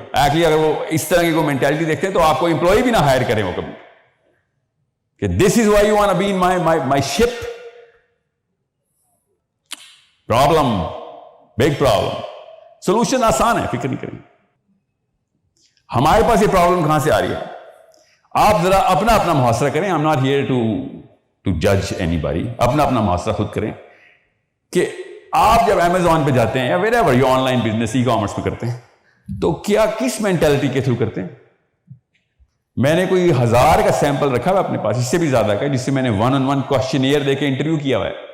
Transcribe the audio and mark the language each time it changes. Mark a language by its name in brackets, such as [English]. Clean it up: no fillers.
[Urdu] Actually اگر وہ اس طرح کی کوئی مینٹالٹی دیکھتے ہیں تو آپ کو امپلائی بھی نہ ہائر کریں وہ کبھی, کہ [English] This is why you want to be in my ship. [Urdu] Problem, big problem. Solution آسان ہے, فکر نہیں کریں. ہمارے پاس یہ پرابلم کہاں سے آ رہی ہے؟ آپ ذرا اپنا اپنا محاصرہ کریں. [English] I'm not here to judge anybody. [Urdu] اپنا اپنا محاصرہ خود کریں کہ آپ جب امیزون پہ جاتے ہیں یا [English] wherever you [Urdu] on line business e commerce پہ کرتے ہیں تو کیا کس مینٹالٹی کے تھرو کرتے ہیں؟ میں نے کوئی 1000 کا سیمپل رکھا ہوا اپنے پاس, اس سے بھی زیادہ کا, جس سے میں نے 1-on-1 کوشچنیئر دے کے انٹرویو کیا ہوا ہے.